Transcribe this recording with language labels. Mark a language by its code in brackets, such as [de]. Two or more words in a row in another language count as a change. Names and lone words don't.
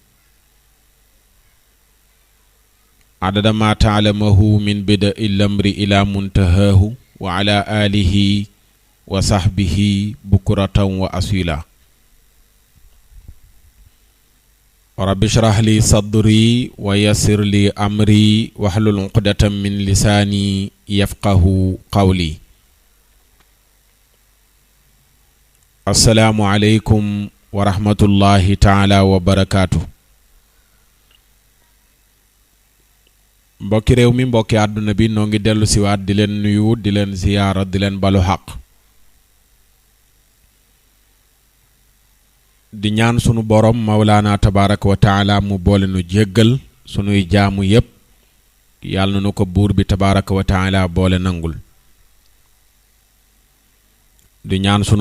[ar] عدد ما تعلمه من بدء الأمر إلى منتهاه وعلى آله وصحبه بكرة وأصيلا رب اشرح لي صدري ويسر لي أمري واحلل عقدة من لساني يفقه قولي السلام عليكم ورحمة الله تعالى وبركاته [wo] mbokki réew mi mbokki àdduna bi noo ngi dellu siwaat di leen nuyu di leen ziyaara di leen balu xaq di ñaan sunu borom mawlaana [ar] تبارك وتعالى [wo] mu boole nu jéggal sunuy jaamu yépp yàlla na nu ko buur bi [ar] تبارك وتعالى [wo] boole nangul di ñaan sunu